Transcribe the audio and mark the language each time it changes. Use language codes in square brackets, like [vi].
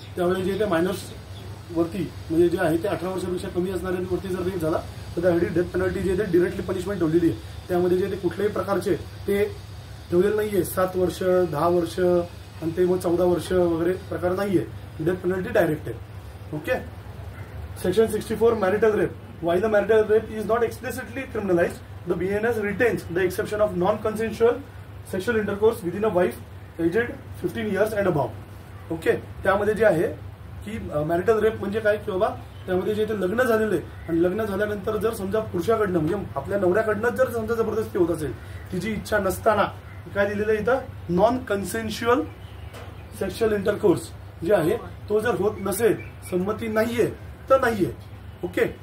[mr] त्यावेळी जे ते मायनर्स वरती म्हणजे जे आहे ते 18 वर्षापेक्षा कमी असणाऱ्यांवरती जर रेप झाला तर त्यासाठी डेथ पेनल्टी जे ते डिरेक्टली पनिशमेंट ठेवलेली आहे. त्यामध्ये जे ते कुठल्याही प्रकारचे ते ठेवलेले नाहीये 7 वर्ष 10 वर्ष आणि ते मग 14 वर्ष वगैरे प्रकार नाहीये. डेथ पेनल्टी डायरेक्ट आहे. [en] Okay. Section 64 marital rape. While the marital rape is not explicitly criminalized, the BNS retains the exception of non-consensual sexual intercourse within a wife aged 15 years and above. Okay. [mr] त्यामध्ये जे आहे की marital rape म्हणजे काय की बाबा त्यामध्ये जे ते लग्न झालेलं आहे आणि लग्न झाल्यानंतर जर समजा पुरुषाकडनं म्हणजे आपल्या नवऱ्याकडनं जर समजा जबरदस्ती होत असेल तिची इच्छा नसताना काय दिलेलं आहे इथं नॉन कन्सेन्शुअल सेक्शुअल इंटरकोर्स जे आहे तो जर होत नसेल संमती नाहीये तर नाहीये. ओके.